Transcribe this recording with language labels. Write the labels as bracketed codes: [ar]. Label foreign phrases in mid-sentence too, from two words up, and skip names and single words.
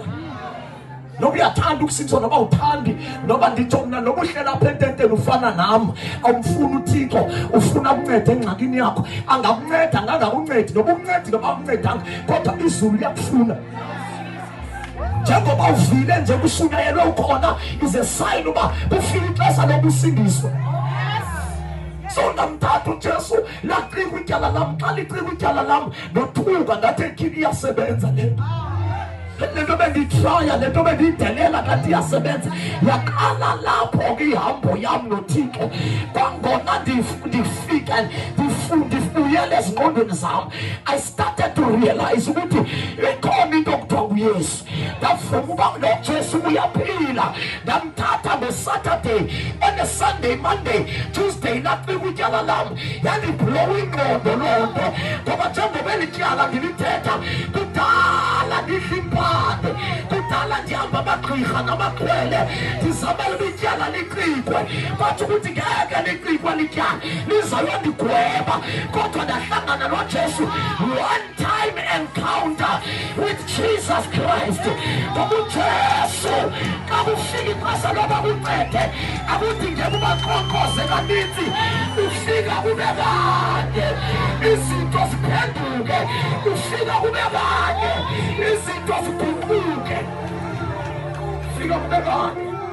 [xh] Noba uyathanda ukusindiswa noba uthandi, noba nditsho mna noba uhlela apha ententeni ufana nam, awumfuni uThixo, ufuna ukunceda engxakini yakho, angakunceda angangakuncedi. Noba umncedi noba umncedanga, kodwa izulu liyakufuna. Njengoba uvile nje kushunyayelwe ukhona [en] is a sign [xh] uba ufile ixesha lokusindiswa. So ndamthatha uJesu, lacika ityala lam. Xa licika ityala lam ndothuka ndathi ekhini iyasebenza lento. Lento bendiyitraya, lento bendiyidelela kanti iyasebenza. Yaqala lapho ke ihambo yam noThixo. Kwangona ndifika ndifuyele ezingqondweni zam, [en] I started to realize [xh] ukuthi ikhona into okuthiwa uYesu. Ndavuma uba noJesu uyaphila. Ndamthatha ngeSaturday, [en] on a Sunday, Monday, Tuesday [xh] lacika ityala lam. Yandiblowa ingqondo loo nto, ngoba njengoba eli tyala ndilithetha kudala ndidla kudala ndihamba amagqirha namaxhwele ndizamela ityala licikwe, bathi ukuthi ngeke licikwe lityala lizayondigweba. Kodwa ndahlangana noJesu, [en] one time encounter with Jesus Christ. [xh] Ngoba uJesu xa kufika ixesha loba kuncede akuthi ngeke ubaqhonqoze kaninzi, ufika kube kade izinto ziphenduke, ufika kube kade izinto ziguquke, ufika kube kade.